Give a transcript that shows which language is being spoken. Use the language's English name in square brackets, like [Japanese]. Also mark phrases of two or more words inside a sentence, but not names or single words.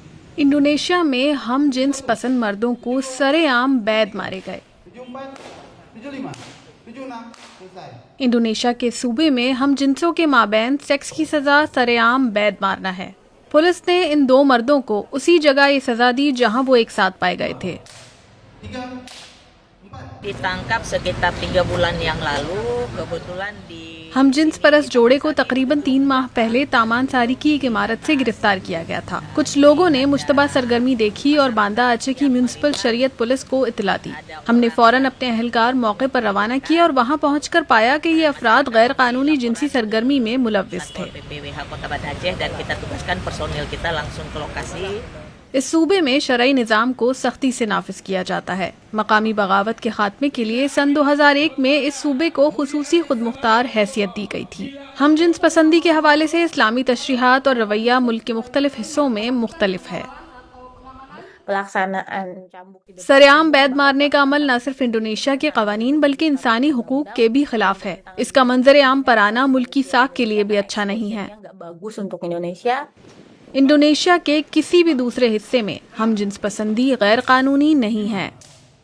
[Urdu] انڈونیشیا میں ہم جنس پسند مردوں کو سرعام بید مارے گئے. [Indonesian] 74, 75, 76, selesai. [Urdu] انڈونیشیا کے صوبے میں ہم جنسوں کے مابین سیکس کی سزا سرعام بید مارنا ہے. پولیس نے ان دو مردوں کو اسی جگہ یہ سزا دی جہاں وہ ایک ساتھ پائے گئے تھے. 3, 4. [Indonesian] Ditangkap sekitar 3 bulan yang lalu, kebetulan di [Urdu] ہم جنس پرس جوڑے کو تقریباً 3 ماہ پہلے تامان ساری کی ایک عمارت سے گرفتار کیا گیا تھا. کچھ لوگوں نے مشتبہ سرگرمی دیکھی اور باندا آچے کی میونسپل شریعت پولیس کو اطلاع دی. ہم نے فوراً اپنے اہلکار موقع پر روانہ کیا اور وہاں پہنچ کر پایا کہ یہ افراد غیر قانونی جنسی سرگرمی میں ملوث تھے. [Indonesian] PPWH Kota Banda Aceh dan kita tugaskan personil kita langsung ke lokasi. [Urdu] اس صوبے میں شرعی نظام کو سختی سے نافذ کیا جاتا ہے. مقامی بغاوت کے خاتمے کے لیے سن 2001 میں اس صوبے کو خصوصی خودمختار حیثیت دی گئی تھی. ہم جنس پسندی کے حوالے سے اسلامی تشریحات اور رویہ ملک کے مختلف حصوں میں مختلف ہے. [Indonesian] Pelaksanaan cambuk [Urdu] سرعام بید مارنے کا عمل نہ صرف انڈونیشیا کے قوانین بلکہ انسانی حقوق کے بھی خلاف ہے. اس کا منظر عام پر آنا ملک کی ساکھ کے لیے بھی اچھا نہیں ہے. [Indonesian] nggak bagus untuk Indonesia. [Urdu] انڈونیشیا کے کسی بھی دوسرے حصے میں ہم جنس پسندی غیر قانونی نہیں ہے.